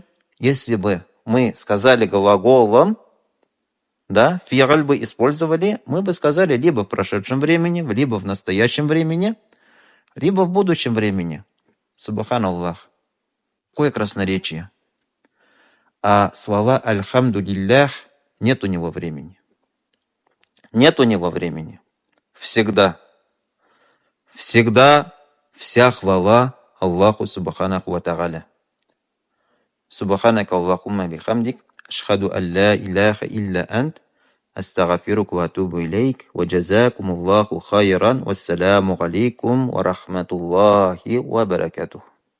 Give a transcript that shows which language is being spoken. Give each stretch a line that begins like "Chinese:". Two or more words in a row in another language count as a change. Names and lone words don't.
Russian: Если бы мы сказали глаголом, да, фиаль бы использовали, мы бы сказали либо в прошедшем времени, либо в настоящем времени, либо в будущем времени. Субханаллах. Какое красноречие. А слова
Arabic: الحمد لله
Russian: нет у него времени. Нет у него времени. Всегда. Всегда вся хвала Аллаху
Arabic: سبحانه وتعالى. سبحانك اللهم وبحمدك. أشهد أن لا إله إلا أنت أستغفرك وأتوب إليك. وجزاكم الله خيرا والسلام عليكم ورحمة الله وبركاته.